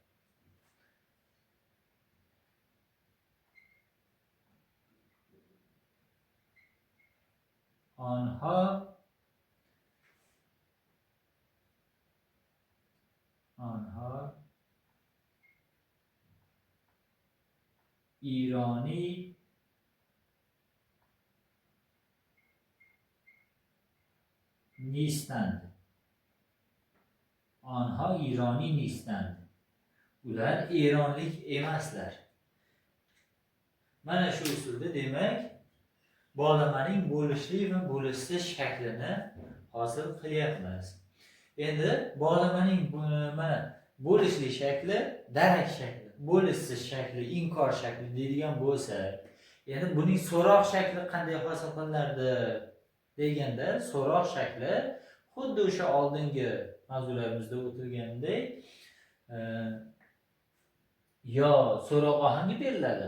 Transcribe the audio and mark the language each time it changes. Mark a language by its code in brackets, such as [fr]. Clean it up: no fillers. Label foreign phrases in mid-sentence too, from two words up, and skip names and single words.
[fa] آنها ایرانی نیستند. آنها ایرانی نیستند. [uz] ular eronlik emaslar. Mana shu usulda demak bog'lamaning bo'lishli va bo'lishsiz shaklini hosil qilyapmiz. Endi bog'lamaning mana bo'lishli shakli darak shakli, bo'lishsiz shakli, inkor shakli deydigan bo'lsak, Endi buning so'roq shakli qanday hosil qilinadi deganda, so'roq shakli xuddi o'sha oldingi mavzularimizda o'tilgandek yo so'roq ohangi beriladi.